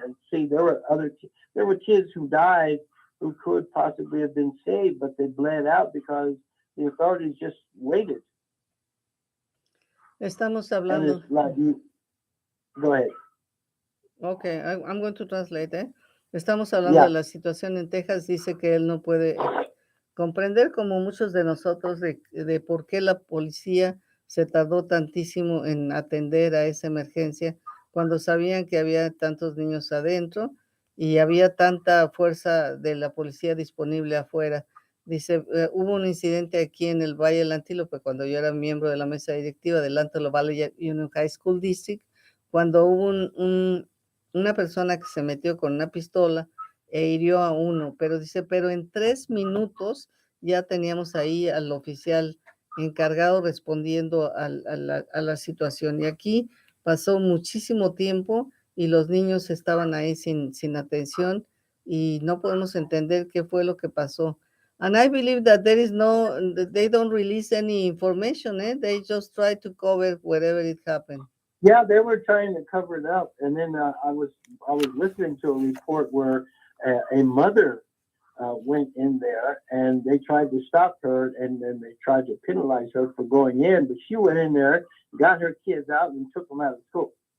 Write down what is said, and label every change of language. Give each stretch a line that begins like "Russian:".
English: And see, there were kids who died who could possibly have been saved, but they bled out because the authorities just waited.
Spanish: Estamos hablando.
English: Go ahead. Okay, I'm going to translate.
Spanish: Estamos hablando de la situación en Texas. Dice que él no puede comprender, como muchos de nosotros, de por qué la policía se tardó tantísimo en atender a esa emergencia cuando sabían que había tantos niños adentro y había tanta fuerza de la policía disponible afuera. Dice, hubo un incidente aquí en el Valle del Antílope cuando yo era miembro de la mesa directiva del Antelope Valley Union High School District, cuando hubo una persona que se metió con una pistola e hirió a uno, pero dice, pero en 3 minutos ya teníamos ahí al oficial encargado respondiendo a la situación. Y aquí pasó muchísimo tiempo y los niños estaban ahí sin atención y no podemos entender qué fue lo que pasó.
English: And I believe that they don't release any information, eh? They just try to cover wherever it happened. Yeah, they were trying to cover it up, and then I was listening to a report where a mother went in there and they tried to stop her, and then they tried to penalize her for going in, but she went in there, got her kids out, and took them out of school.